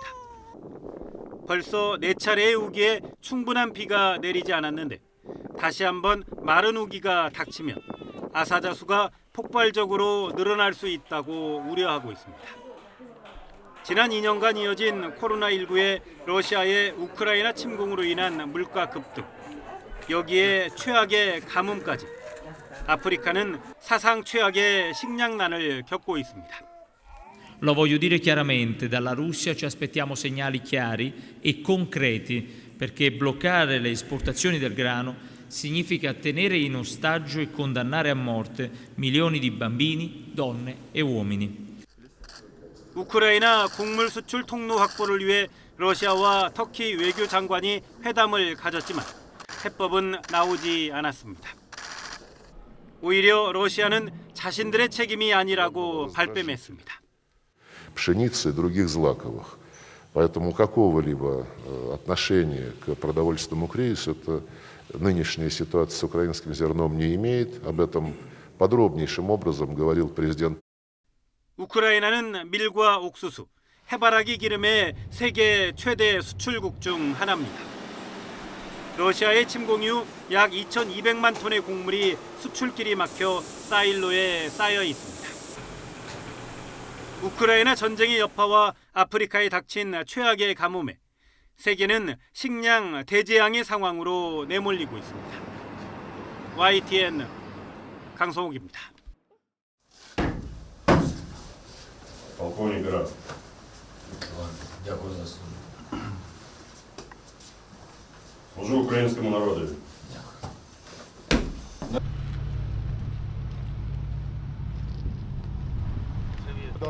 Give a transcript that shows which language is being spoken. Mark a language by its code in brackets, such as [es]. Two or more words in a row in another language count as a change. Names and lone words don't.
[ko] 벌써 4차례의 우기에 충분한 비가 내리지 않았는데 다시 한번 마른 우기가 닥치면 아사자수가 폭발적으로 늘어날 수 있다고 우려하고 있습니다. 지난 2년간 이어진 코로나19의 러시아의 우크라이나 침공으로 인한 물가 급등, 여기에 최악의 가뭄까지 아프리카는 사상 최악의 식량난을 겪고 있습니다. [it] Lo voglio dire chiaramente, dalla Russia ci aspettiamo segnali chiari e concreti perché bloccare le esportazioni del grano significa tenere in ostaggio e condannare a morte milioni di bambini, donne e uomini. [ko] 우크라이나 곡물 수출 통로 확보를 위해 러시아와 터키 외교 장관이 회담을 가졌지만 해법은 나오지 않았습니다. 오히려 러시아는 자신들의 책임이 아니라고 발뺌했습니다. [ru] Пшеницы и других злаковых. Поэтому какого-либо отношения к продовольственному кризису это нынешняя ситуация с украинским зерном не имеет. Об этом подробнейшим образом говорил президент. [ko] 우크라이나는 밀과 옥수수, 해바라기 기름의 세계 최대 수출국 중 하나입니다. 러시아의 침공 이후 약 2,200만 톤의 곡물이 수출길이 막혀 사일로에 쌓여 있습니다. 우크라이나 전쟁의 여파와 아프리카에 닥친 최악의 가뭄에 세계는 식량 대재앙의 상황으로 내몰리고 있습니다. YTN 강성욱입니다. [uk] Полковник Град. Дякую за службу. Служу українському народу. Дякую.